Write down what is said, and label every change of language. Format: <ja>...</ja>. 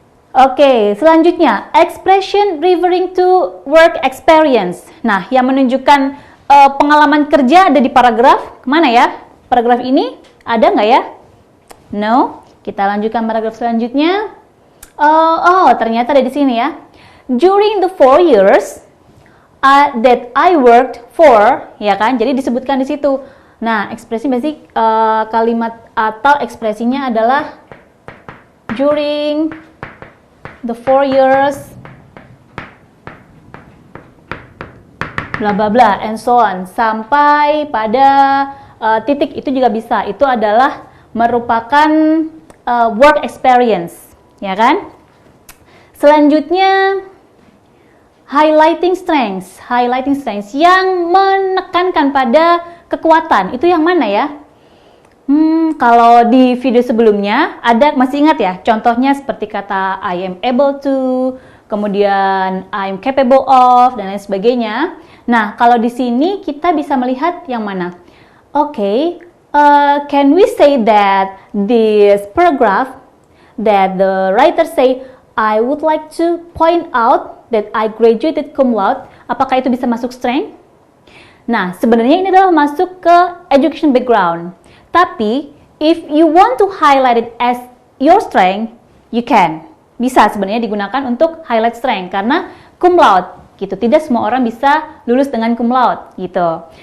<en>Oke, selanjutnya expression referring to work experience.</en> <id>Nah, yang menunjukkan pengalaman kerja ada di paragraf mana ya? Paragraf ini ada nggak ya? No. Kita lanjutkan paragraf selanjutnya. Ternyata ada di sini ya.</id> <en>During the 4 years that I worked for, ya kan?</en> <id>Jadi disebutkan di situ. Nah, ekspresi basic kalimat atau ekspresinya adalah</id> <en>during the 4 years bla bla bla and so</en> <id>on sampai pada titik itu juga bisa. Itu adalah merupakan work experience, ya kan? Selanjutnya highlighting strengths yang menekankan pada kekuatan. Itu yang mana ya? Kalau di video sebelumnya ada, masih ingat ya? Contohnya seperti kata</id> <en>I am able to,</en> <id>kemudian</id> <en>I am capable of,</en> <id>dan lain sebagainya. Nah, kalau di sini kita bisa melihat yang mana?</id> <en>Oke, can we say that this paragraph that the writer say I would like to point out that I graduated cum laude,</en> <id>apakah itu bisa masuk strength? Nah, sebenarnya ini adalah masuk ke education background.</id> <en>Tapi, if you want to highlight it as your strength, you can.</en> <id>Bisa sebenarnya digunakan untuk highlight strength, karena cum laude, gitu. Tidak semua orang bisa lulus dengan cum laude, gitu.</id>